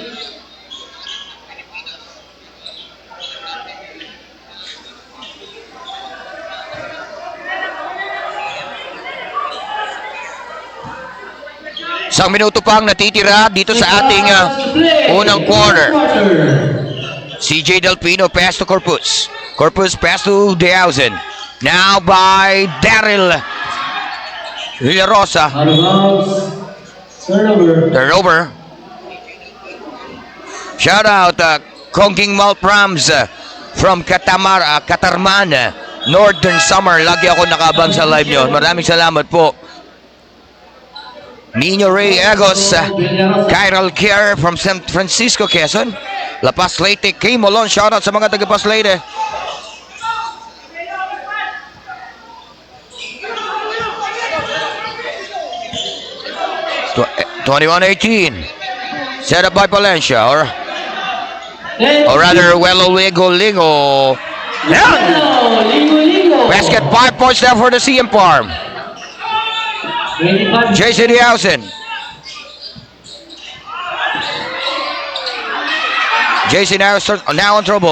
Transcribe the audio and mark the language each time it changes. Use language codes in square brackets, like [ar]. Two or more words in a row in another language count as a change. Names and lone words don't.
[tl] Isang minuto pang natitira dito sa ating unang quarter. [en] CJ Delpino pass to Corpus. Corpus pass to Deausen. Now by Daryl Villarosa. Out of bounds. Turnover. Turnover. Shout out Kongking Malprams from Katarman, Northern Summer. [tl] Lagi ako nakabang sa live nyo. Maraming salamat po. Nino Ray Agos, Chiral Care from San Francisco, Quezon. La Paz Leyte, Kay Molon. [en] Shout out [tl] sa mga taga Paz Leyte. [en] Tw 21-18. Set up by Palencia or rather Welo Lingo. Basket 5 points there for the CM Farm. Jason Deausen. Jason now in trouble.